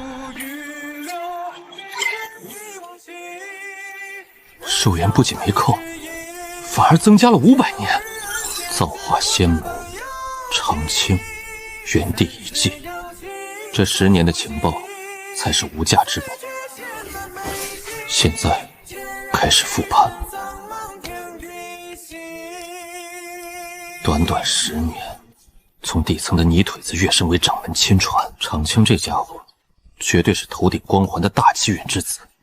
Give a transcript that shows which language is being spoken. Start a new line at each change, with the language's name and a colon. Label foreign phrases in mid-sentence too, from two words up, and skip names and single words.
Chinese: 寿元不仅没扣，反而增加了500年。造化仙门，常青，原地遗迹，这10年的情報才是无價之寶。現在開始復盤，短短10年，從底層的泥腿子躍升為掌門親傳，常青這家伙絕對是頭頂光環的大機緣之子。